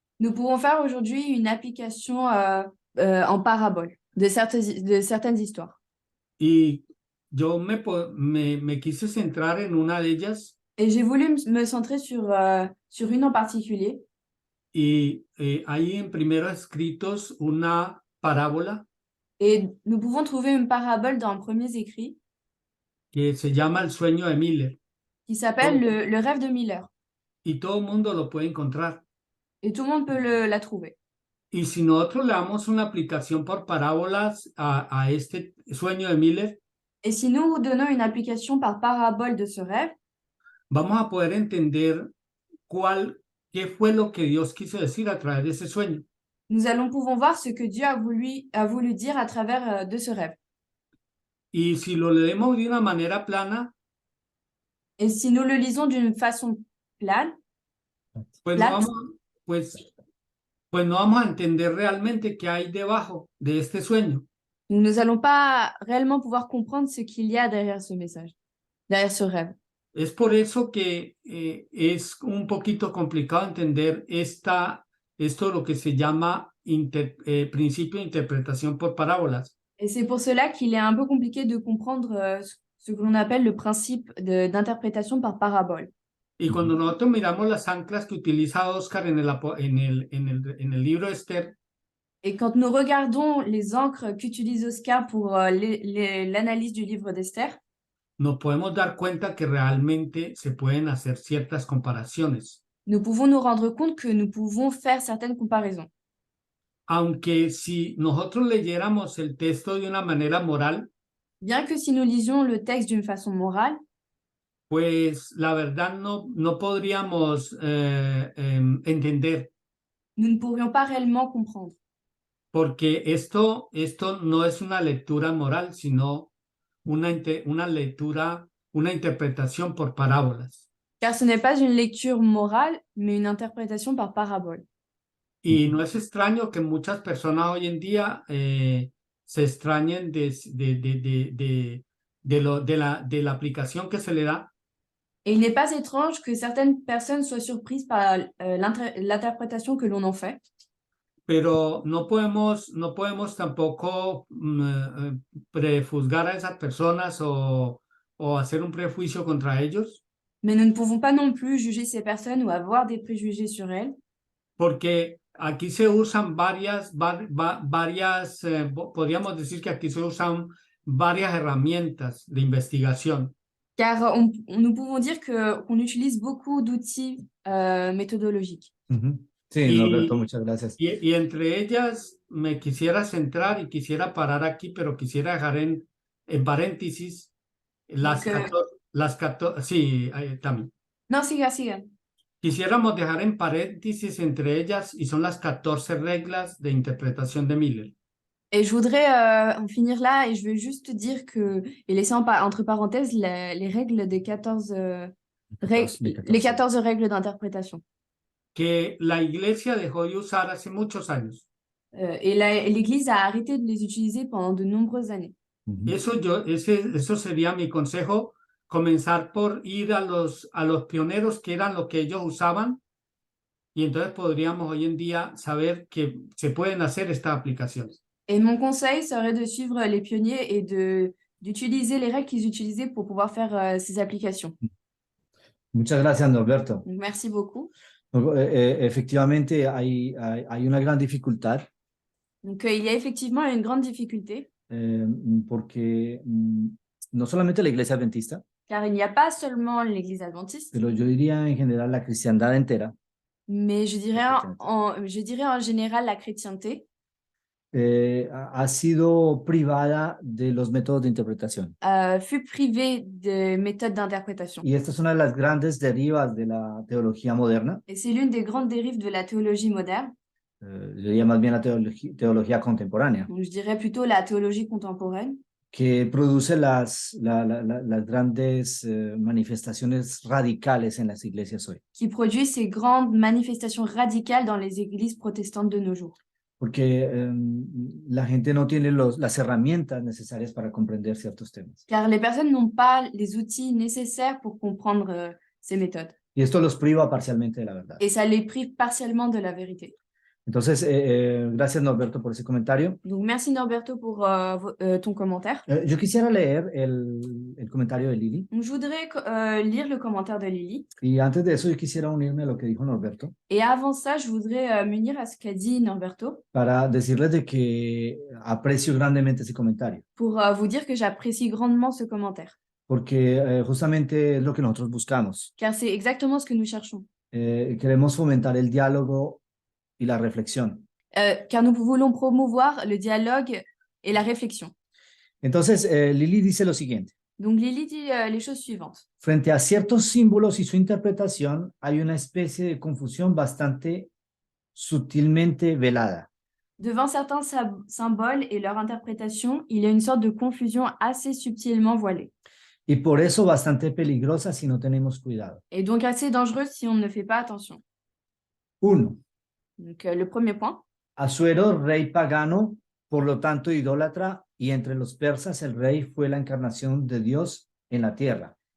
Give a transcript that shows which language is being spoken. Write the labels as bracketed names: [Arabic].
[French] Nous pouvons faire aujourd'hui une application en parabole de certaines histoires. [Spanish] Y yo me quise centrar en una de ellas [French] Et j'ai voulu me centrer sur une en particulier. [Spanish] y hay en primeros escritos una parábola [French] Et nous pouvons trouver une parabole dans Premiers Écrits [Spanish] que se llama El sueño de Miller [French] qui s'appelle le rêve de Miller. [Spanish] y todo el mundo lo puede encontrar. [French] Et tout le monde peut la trouver. [Spanish] Y si nosotros le damos una aplicación por parábolas a este sueño de Miller, [French] Et si nous donnons une application par parabole de ce rêve, [Spanish] vamos a poder entender qué fue lo que Dios quiso decir a través de ese sueño. [French] nous allons pouvoir voir ce que Dieu a voulu dire à travers de ce rêve. [Spanish] Y si lo leemos de una manera plana, [French] Et si nous le lisons d'une façon plane, [Spanish] pues no vamos a entender realmente qué hay debajo de este sueño. [French] nous n'allons pas réellement pouvoir comprendre ce qu'il y a derrière ce message, derrière ce rêve. [Spanish] Es por eso que es un poquito complicado entender esto lo que se llama principio de interpretación por parábolas. [French] Et c'est pour cela qu'il est un peu compliqué de comprendre ce que l'on appelle le principe d'interprétation par parabole. [Spanish] Y cuando nosotros miramos las anclas que utiliza Oscar en el libro de Esther, [French] Et quand nous regardons les encres qu'utilise Oscar pour l'analyse du livre d'Esther, [Spanish] nos podemos dar cuenta que realmente se pueden hacer ciertas comparaciones. [French] nous pouvons nous rendre compte que nous pouvons faire certaines comparaisons. [Spanish] Aunque si nosotros leyéramos el texto de una manera moral, [French] Bien que si nous lisions le texte d'une façon morale, [Spanish] pues la verdad no podríamos entender. [French] nous ne pourrions pas réellement comprendre. [Spanish] Porque esto no es una lectura moral, sino una lectura, una interpretación por parábolas. [French] Car ce n'est pas une lecture morale, mais une interprétation par parabole. [Spanish] Y no es extraño que muchas personas hoy en día se extrañen de la aplicación que se le da. [French] Et il n'est pas étrange que certaines personnes soient surprises par l'interprétation que l'on en fait. [Spanish] Pero no podemos tampoco prejuzgar a esas personas o hacer un prejuicio contra ellos. [French] Mais nous ne pouvons pas non plus juger ces personnes ou avoir des préjugés sur elles. [Spanish] Porque aquí se usan podríamos decir que aquí se usan varias herramientas de investigación. [French] Car nous pouvons dire qu'on utilise beaucoup d'outils méthodologiques. [Spanish] Sí, Norberto, muchas gracias. Y entre ellas me quisiera centrar y quisiera parar aquí, pero quisiera dejar en paréntesis las 14, sí, también. No, siga. Quisiéramos dejar en paréntesis entre ellas y son las 14 reglas de interpretación de Miller. [French] Et je voudrais en finir là et je veux juste dire que, et laisser entre parenthèses les règles des 14 les 14 règles d'interprétation. [Spanish] Que la iglesia dejó de usar hace muchos años. [French] Et l'Église a arrêté de les utiliser pendant de nombreuses années. [Spanish] Eso sería mi consejo, comenzar por ir a los pioneros, que eran lo que ellos usaban, y entonces podríamos hoy en día saber que se pueden hacer estas aplicaciones. [French] Et mon conseil serait de suivre les pionniers et d'utiliser les règles qu'ils utilisaient pour pouvoir faire ces applications. [Spanish] Muchas gracias, Norberto. [French] Merci beaucoup. [Spanish] Efectivamente, hay una gran dificultad. [French] Donc, il y a effectivement une grande difficulté. [Spanish] Porque no solamente la iglesia adventista, [French] car il n'y a pas seulement l'Église adventiste, [Spanish] pero yo diría en general la cristiandad entera, [French] mais je dirais en général la chrétienté, [Spanish] ha sido privada de los métodos de interpretación. [French] fut privée de méthodes d'interprétation. [Spanish] Y esta es una de las grandes derivas de la teología moderna. [French] Et c'est l'une des grandes dérives de la théologie moderne. [Spanish] Yo diría más bien la teología contemporánea. [French] Donc, je dirais plutôt la théologie contemporaine. [Spanish] Que produce las grandes manifestaciones radicales en las iglesias hoy. [French] Qui produit ces grandes manifestations radicales dans les églises protestantes de nos jours. [Spanish] Porque la gente no tiene las herramientas necesarias para comprender ciertos temas. [French] Car les personnes n'ont pas les outils nécessaires pour comprendre ces méthodes. [Spanish] Y esto los priva parcialmente de la verdad. [French] Et ça les prive partiellement de la vérité. [Spanish] Entonces, gracias Norberto por ese comentario. [French] Donc, merci Norberto pour ton commentaire. [Spanish] Yo quisiera leer el comentario de Lili. [French] Donc, je voudrais lire le commentaire de Lily. [Spanish] Y antes de eso, yo quisiera unirme a lo que dijo Norberto [French] Et avant ça, je voudrais m'unir à ce qu'a dit Norberto [Spanish] para decirles de que aprecio grandemente ese comentario, [French] pour vous dire que j'apprécie grandement ce commentaire. [Spanish] porque justamente es lo que nosotros buscamos. [French] Car c'est exactement ce que nous cherchons. [Spanish] Queremos fomentar el diálogo y la reflexión. [French] Car nous voulons promouvoir le dialogue et la réflexion. [Spanish] Entonces, Lili dice lo siguiente. [French] Donc, Lily dit les choses suivantes. [Spanish] Frente a ciertos símbolos y su interpretación, hay una especie de confusión bastante sutilmente velada. [French] Devant certains symboles et leur interprétation, il y a une sorte de confusion assez subtilement voilée. [Spanish] Y por eso bastante peligrosa si no tenemos cuidado. [French] Et donc assez dangereuse si on ne fait pas attention. [Spanish] 1. [French] Donc, le premier point. [Spanish] Asuero, rey pagano, por lo tanto idólatra, y entre los persas el rey fue la encarnación de Dios en la tierra.